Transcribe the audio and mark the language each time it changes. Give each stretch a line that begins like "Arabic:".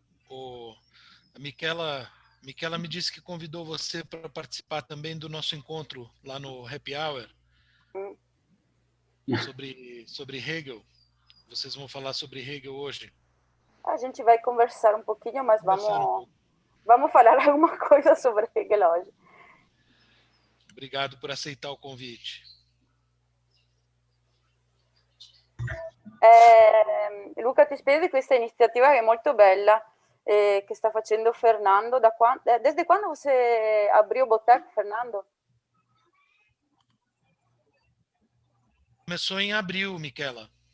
Portuguese: A Michela me disse que convidou você para participar também do nosso encontro lá no Happy Hour sobre Hegel. Vocês vão falar sobre Hegel hoje. A gente vai conversar um pouquinho, mas vamos falar alguma coisa sobre Hegel hoje. Obrigado por aceitar o convite.
Italian: Luca, ti spiego di questa iniziativa che è molto bella, che sta facendo Fernando.
Portuguese: Desde quando você abriu o boteco, Fernando? Começou em abril, Michela.